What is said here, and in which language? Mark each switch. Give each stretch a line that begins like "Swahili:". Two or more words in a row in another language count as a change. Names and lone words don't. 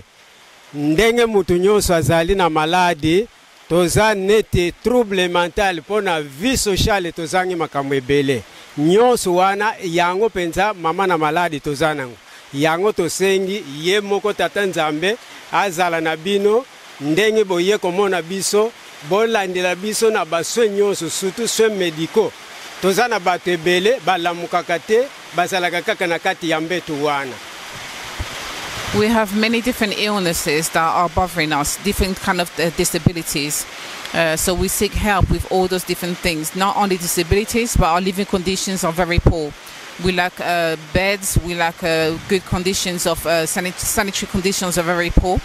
Lingala: Ndenge mutu nyonso azali na maladi toza nete
French: trouble mental
Lingala: pona
French: vie sociale
Lingala: tozangi makambo ebele nyonso wana yango penza mama na maladi tozana yango tosengi ye moko tata nzambe azala na bino ndenge boye komona biso bolandela biso na baswe nyonso
French: surtout soins médicaux
Lingala: tozana bato ebele balamukaka te bazalaka kaka na kati ya mbeto wana.
English: We have many different illnesses that are bothering us, different kind of disabilities. So we seek help with all those different things. Not only disabilities, but our living conditions are very poor. We lack beds, we lack good conditions of sanitary conditions are very poor.